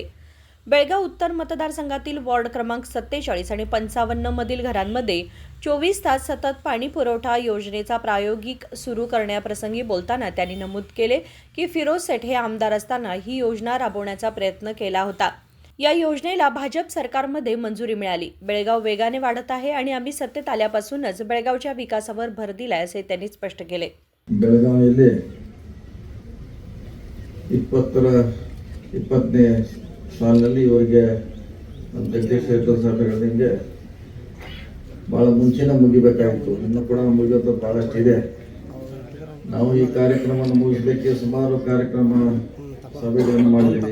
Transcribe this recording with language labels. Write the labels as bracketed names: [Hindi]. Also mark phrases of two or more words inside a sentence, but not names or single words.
[Marathi] बेळगाव उत्तर मतदारसंघातील वॉर्ड क्रमांक 47 आणि 55 मधील घरांमध्ये 24 तास सतत पाणी पुरवठा योजनेचा प्रायोगिक सुरू करण्याप्रसंगी बोलताना त्यांनी नमूद केले की फिरोज सेठ हे आमदार असताना ही योजना राबवण्याचा प्रयत्न केला होता. या योजनेला भाजप सरकारमध्ये मंजुरी मिळाली. बेळगाव वेगाने वाढत आहे आणि आम्ही सत्तेत आल्यापासूनच बेळगावच्या विकासावर भर दिलाय, असे त्यांनी स्पष्ट केले. [Kannada] ಬೆಳಗಾವಿಯಲ್ಲಿ 20ನೇ ಸಾಲಿನಲ್ಲಿ ಇವರಿಗೆ ಅಧ್ಯಕ್ಷ ಸಭೆ ಹೇಳಿದಂಗೆ ಭಾಳ ಮುಂಚೆನೇ ಮುಗಿಬೇಕಾಗಿತ್ತು. ಇನ್ನೂ ಕೂಡ ಮುಗಿಯೋದು ಭಾಳಷ್ಟಿದೆ. ನಾವು ಈ ಕಾರ್ಯಕ್ರಮವನ್ನು ಮುಗಿಸಲಿಕ್ಕೆ ಸುಮಾರು ಕಾರ್ಯಕ್ರಮ ಸಭೆಗಳನ್ನು ಮಾಡಿದ್ದೀವಿ.